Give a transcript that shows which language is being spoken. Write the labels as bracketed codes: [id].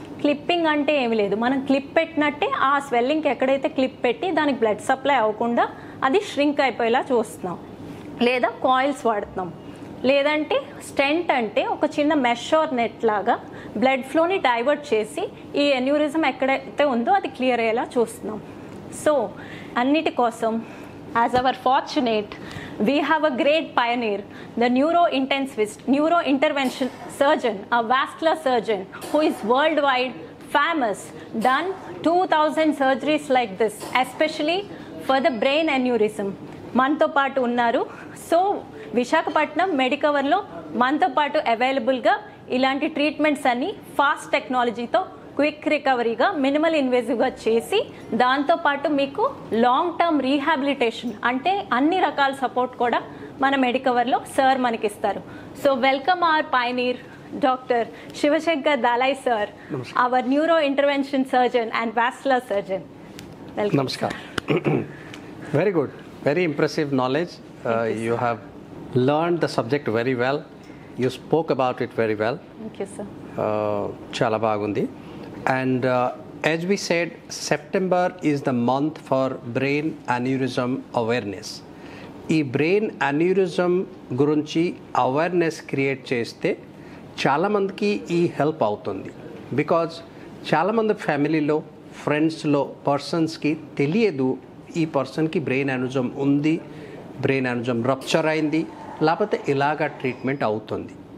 [te] Clipping అంటే ఏమి లేదు, మనం క్లిప్ పెట్టినట్టే ఆ స్వెల్లింగ్కి ఎక్కడైతే క్లిప్ పెట్టి దానికి బ్లడ్ సప్లై అవ్వకుండా అది ష్రింక్ అయిపోయేలా చూస్తున్నాం. లేదా కాయిల్స్ వాడుతున్నాం. లేదంటే స్టెంట్ అంటే ఒక చిన్న మెష్ ఆర్ నెట్ లాగా బ్లడ్ ఫ్లోని డైవర్ట్ చేసి ఈ ఎన్యూరిజం ఎక్కడైతే ఉందో అది క్లియర్ అయ్యేలా చూస్తున్నాం. సో అన్నిటి కోసం [en] as our fortunate, we have a great pioneer, the neuro intervention surgeon, a vascular surgeon who is worldwide famous, done 2000 surgeries like this, especially for the brain aneurysm. [te] మనతో పాటు ఉన్నారు. సో విశాఖపట్నం మెడికవర్లో మనతో పాటు అవైలబుల్గా ఇలాంటి ట్రీట్మెంట్స్ అన్ని ఫాస్ట్ టెక్నాలజీతో quick రికవరీగా minimal ఇన్వేజివ్గా చేసి దాంతోపాటు మీకు లాంగ్ టర్మ్ రీహాబిలిటేషన్ అంటే అన్ని రకాల సపోర్ట్ కూడా మన మెడికవర్లో sir మనకిస్తారు. [en] So welcome our pioneer doctor Shivashankar Dalai sir, our neuro intervention surgeon and vascular surgeon. Welcome. [te] నమస్కారం. [en] Very good, very impressive knowledge. You have learned the subject very well. You spoke about it very well. Thank you, sir. [te] Chala bagundi. [en] And as we said, September is the month for brain aneurysm awareness. [te] ఈ brain aneurysm గురించి awareness create చేస్తే చాలామందికి ఈ help అవుతుంది. Because చాలామంది ఫ్యామిలీలో, ఫ్రెండ్స్లో పర్సన్స్కి తెలియదు ఈ పర్సన్కి బ్రెయిన్ అన్యూరిజం ఉంది, బ్రెయిన్ అన్యూరిజం రప్చర్ అయింది, లేకపోతే ఇలాగా ట్రీట్మెంట్ అవుతుంది.